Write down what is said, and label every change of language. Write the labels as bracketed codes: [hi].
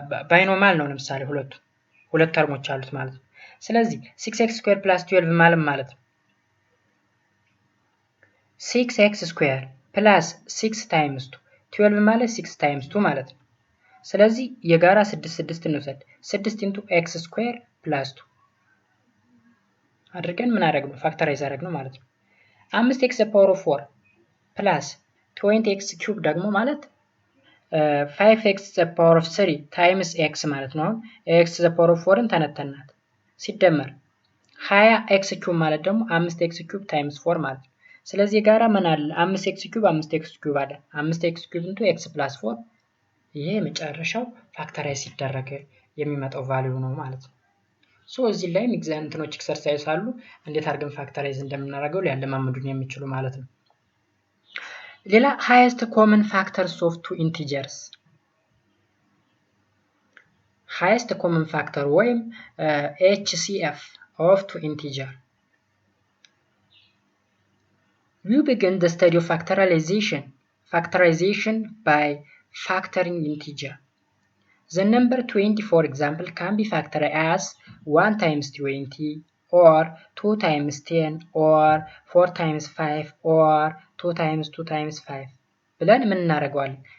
[am] ባይኖማል ነው። ለምሳሌ ሁለት ተርሞች አሉት ማለት ነው። ስለዚህ 6x square plus 12 ማለት ነው 6x square plus 6 times 2 12 ማለት 6 times 2 ማለት ነው። ስለዚህ የጋራ 6 እንውሰድ 6 into x square plus 2 አድርገን ምን አደረግነው? ፋክተራይዝ አደረግነው ማለት ነው። 5x the power of 4 plus 20x cube ደግሞ ማለት 5x the power of 3 times x ማለት ነው። x the power of 4ን ተነተናት ሲደመር 20x cube ማለት ደግሞ 5x cube times 4 ማለት ነው። ስለዚህ የጋራ ምን አለ? 5x cube 5x cube አለ። 5x cube into x plus 4 ይሄ መጨረሻው ፋክተራይዝ ሲደረግ የሚመጣው ቫልዩ ነው ማለት ነው። ሶ እዚህ ላይ እንትኖች ኤክሰርሳይዝ አሉ እንዴት አድርገን ፋክተራይዝ እንደምናደርገው ሊያለማምዱን የሚችሉ ማለት ነው። ሌላ [en] highest common factors of two integers highest common factor ወይም HCF of two integer. We begin the study of factorization by factoring integer. The number 20, for example, can be factored as 1 times 20 or 2 times 10 or 4 times 5 or 2 times 2 times 5 [am] ብለን ምን እናደርገዋለን?